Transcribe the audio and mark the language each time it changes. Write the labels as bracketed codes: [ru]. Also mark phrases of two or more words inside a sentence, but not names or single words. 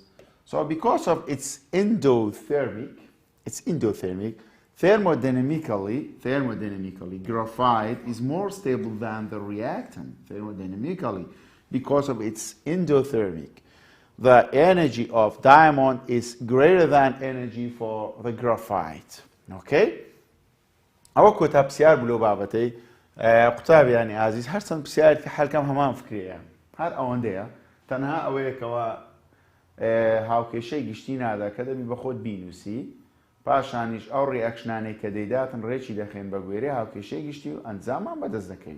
[en] So because of its endothermic, thermodynamically, graphite is more stable than the reactant, thermodynamically, because of its endothermic. The energy of diamond is greater than energy for the graphite. Okay? [ckb] ئەوە کۆتا پرسیار بوو لەو بابەتەی قوتابیانی ئازیز هەرچەند پرسیارێکی حەلکەم هەمان فکرەیە هەر ئەوەندەیە تەنها ئەوەیەکەوە هاوکێشەی گشتی نادا کە دەبی بە خۆت بینووسی پاشانیش ئەو ڕیئەکشنانەی کە دەیداتن ڕێکی دەخێن بە گوێرەی هاوکێشەی گشتی و ئەنجامان بەدەست دەکەوی.